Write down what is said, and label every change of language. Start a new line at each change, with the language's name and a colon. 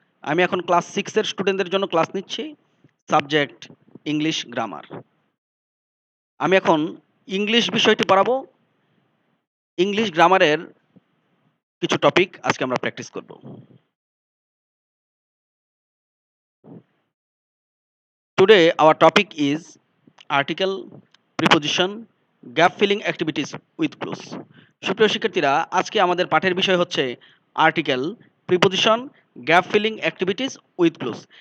Bangla: আমি এখন ক্লাস 6 এর স্টুডেন্টদের জন্য ক্লাস নিচ্ছি, সাবজেক্ট ইংলিশ গ্রামার। আমি এখন ইংলিশ বিষয়টি পড়াবো। ইংলিশ গ্রামারের কিছু টপিক আজকে আমরা প্র্যাকটিস করব।
English: Today our topic is article, preposition, gap filling activities with clues.
Bangla: সুপ্রিয় শিক্ষার্থীরা, আজকে আমাদের পাঠের বিষয় হচ্ছে
English: Article, preposition, gap filling activities with clues.